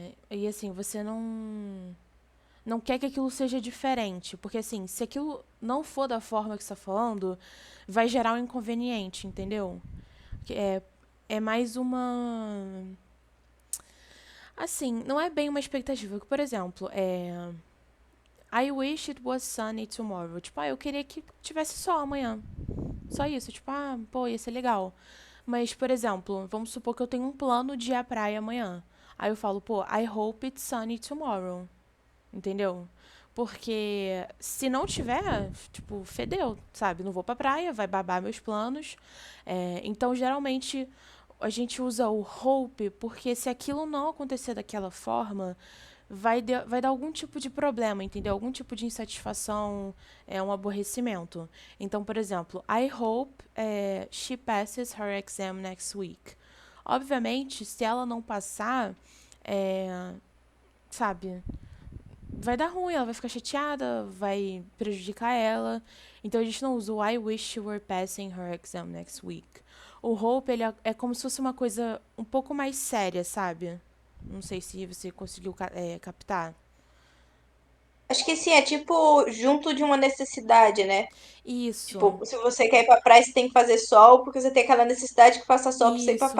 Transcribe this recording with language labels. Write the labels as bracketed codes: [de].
[pt] E assim, você não quer que aquilo seja diferente. Porque assim, se aquilo não for da forma que você está falando, vai gerar um inconveniente, entendeu? É mais uma. Assim, não é bem uma expectativa. Por exemplo, [en] I wish it was sunny tomorrow. [pt] Tipo, eu queria que tivesse sol amanhã. Só isso. Tipo, pô, ia ser legal. Mas, por exemplo, vamos supor que eu tenho um plano de ir à praia amanhã. Aí eu falo, pô, [en] I hope it's sunny tomorrow. [pt] Entendeu? Porque se não tiver, tipo, fedeu, sabe? Não vou pra praia, vai babar meus planos. Então, geralmente, a gente usa o hope porque se aquilo não acontecer daquela forma, vai dar algum tipo de problema, entendeu? Algum tipo de insatisfação, um aborrecimento. Então, por exemplo, [en] I hope she passes her exam next week. [pt] Obviamente, se ela não passar, sabe, vai dar ruim, ela vai ficar chateada, vai prejudicar ela. Então a gente não usa o [en] I wish you were passing her exam next week. [pt] O hope, ele é como se fosse uma coisa um pouco mais séria, sabe? Não sei se você conseguiu captar. Acho que sim, é tipo junto de uma necessidade, né? Isso, Tipo, se você quer ir pra praia, você tem que fazer sol, porque você tem aquela necessidade que faça sol pra você ir pra